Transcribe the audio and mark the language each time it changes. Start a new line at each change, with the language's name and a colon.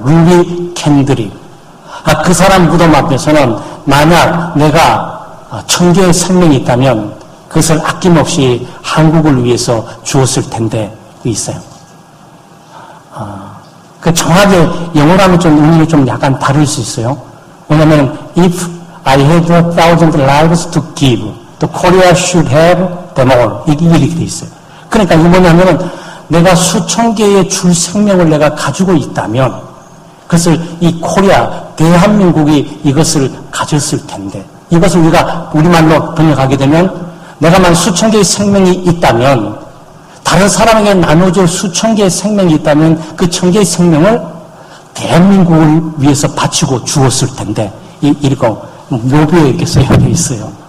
Korean: 루비 캔드릭. 그 사람 무덤 앞에서는 만약 내가 천개의 생명이 있다면 그것을 아낌없이 한국을 위해서 주었을 텐데 있어요. 그 정확히 영어로 하면 좀 의미가 좀 약간 다를 수 있어요.
English: 왜냐하면 if I had 1,000 lives to give, the Korea should have them all.
Korean: 이렇게 돼 있어요. 그러니까 이게 뭐냐면은 내가 수천 개의 줄 생명을 내가 가지고 있다면 그것을 이 코리아, 대한민국이 이것을 가졌을 텐데 이것을 우리가 우리말로 번역하게 되면 내가만 수천 개의 생명이 있다면 다른 사람에게 나눠줄 수천 개의 생명이 있다면 그 천 개의 생명을 대한민국을 위해서 바치고 주었을 텐데 이거 묘비에 이렇게 써져 있어요.